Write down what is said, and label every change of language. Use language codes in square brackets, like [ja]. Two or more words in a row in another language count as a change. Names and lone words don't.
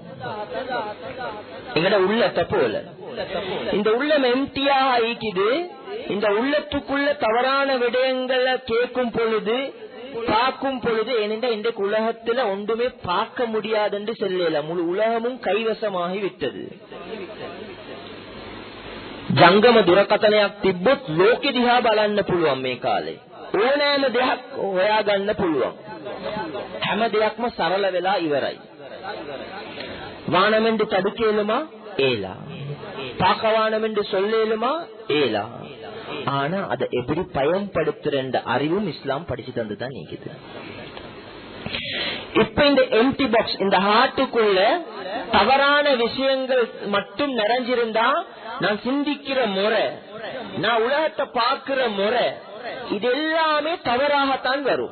[ta] எங்கட உள்ளத்தை போல இந்த உள்ளம் எம்டியாக ஆயிக்குது. இந்த உள்ளத்துக்குள்ள தவறான விடயங்களை கேட்கும் பொழுது, பார்க்கும் பொழுது, ஏனென்றா இன்றைக்கு உலகத்துல ஒன்றுமே பார்க்க முடியாது என்று சொல்லல, முழு உலகமும் கைவசமாகி விட்டது. [si] ජංගම දුරකථනයක් තිබ්බොත් ලෝකෙ දිහා බලන්න පුළුවන්. මේ කාලේ ඕනෑම දෙයක් හොයාගන්න පුළුවන්. හැම දෙයක්ම සරල වෙලා ඉවරයි. [ta] வானமென்று தடுக்கேலுமா ஏலா, பார்க்கவானமென்று சொல்லேலுமா ஏலா. ஆனா அதை எப்படி பயன்படுத்துற அறிவும் இஸ்லாம் படிச்சு தந்துதான் நீக்குது. இப்ப இந்த [en] empty box, [ta] இந்த ஹார்ட்டுக்குள்ள தவறான விஷயங்கள் மட்டும் நிறைஞ்சிருந்தா, நான் சிந்திக்கிற முறை, நான் உலகத்தை பார்க்கிற முறை, இது எல்லாமே தவறாகத்தான் வரும்.